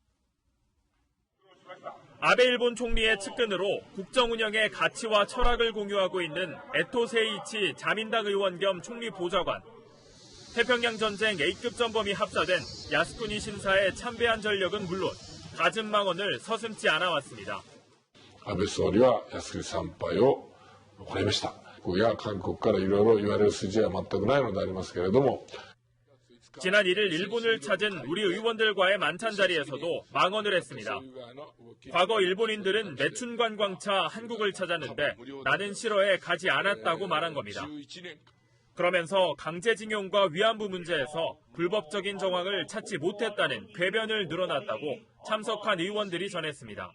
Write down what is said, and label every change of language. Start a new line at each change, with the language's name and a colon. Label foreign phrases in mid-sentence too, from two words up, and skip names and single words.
Korean: 아베 일본 총리의 측근으로 국정 운영의 가치와 철학을 공유하고 있는 에토 세이치 자민당 의원 겸 총리 보좌관. 태평양 전쟁 A급 전범이 합사된 야스쿠니 신사에 참배한 전력은 물론 갖은 망언을 서슴지 않아 왔습니다.
Japanese: 安倍総理は靖国参拝を行いました。韓国からいろいろ言われる筋は全くないのでありますけれども
Korean: 지난 1일 일본을 찾은 우리 의원들과의 만찬 자리에서도 망언을 했습니다. 과거 일본인들은 매춘 관광차 한국을 찾았는데 나는 싫어해 가지 않았다고 말한 겁니다. 그러면서 강제징용과 위안부 문제에서 불법적인 정황을 찾지 못했다는 궤변을 늘어놨다고 참석한 의원들이 전했습니다.